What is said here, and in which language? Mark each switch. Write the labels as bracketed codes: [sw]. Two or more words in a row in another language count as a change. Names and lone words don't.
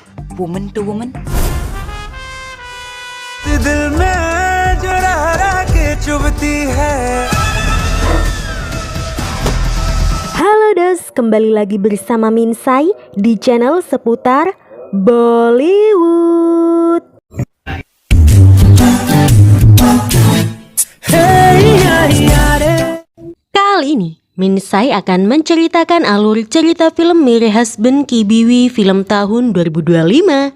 [en] woman to woman. [hi] दिल में जो रह के चुभती है. [id] Halo Dos, kembali lagi bersama Minsai di channel seputar Bollywood. Kali ini Minsai akan menceritakan alur cerita film Mere Husband Ki Biwi film tahun 2025.